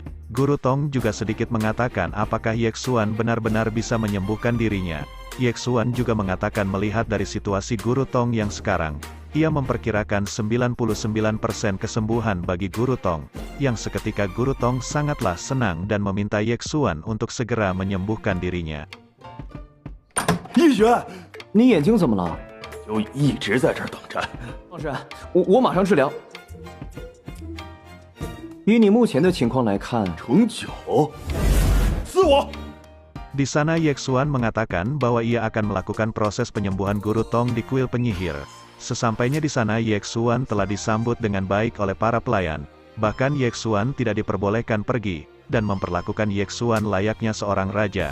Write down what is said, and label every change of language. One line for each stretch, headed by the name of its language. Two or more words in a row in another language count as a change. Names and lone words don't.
Indonesian: Guru Tong juga sedikit mengatakan apakah Yexuan benar-benar bisa menyembuhkan dirinya. Yexuan juga mengatakan melihat dari situasi Guru Tong yang sekarang, ia memperkirakan 99% kesembuhan bagi Guru Tong. Yang seketika Guru Tong sangatlah senang dan meminta Yexuan untuk segera menyembuhkan dirinya.
Chinese: 易学，你眼睛怎么了？就一直在这儿等着。老师，我马上治疗。以你目前的情况来看，成9，撕我！
Indonesian: Di sana Yexuan mengatakan bahwa ia akan melakukan proses penyembuhan Guru Tong di kuil penyihir. Sesampainya di sana Yexuan telah disambut dengan baik oleh para pelayan. Bahkan Yexuan tidak diperbolehkan pergi, dan memperlakukan Yexuan layaknya seorang raja.